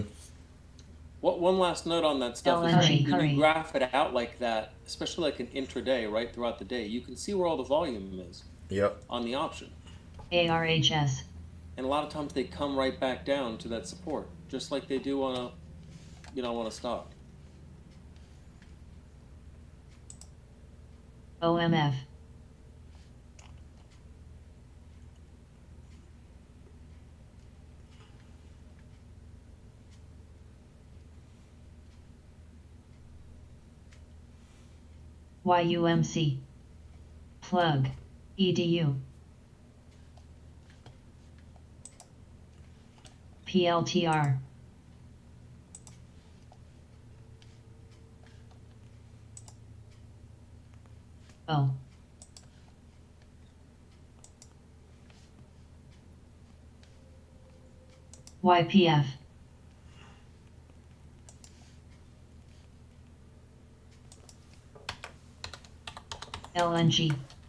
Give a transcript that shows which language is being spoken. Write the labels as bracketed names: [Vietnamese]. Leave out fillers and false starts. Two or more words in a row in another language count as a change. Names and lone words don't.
[English] One last note on that stuff is LNG. when you graph it out like that, especially like an intraday, right throughout the day, you can see where all the volume is. Yep. on the option. ARHS. And a lot of times they come right back down to that support, just like they do on a stock. OMF. YUMC. Plug. EDU. PLTR. O. YPF. LNG.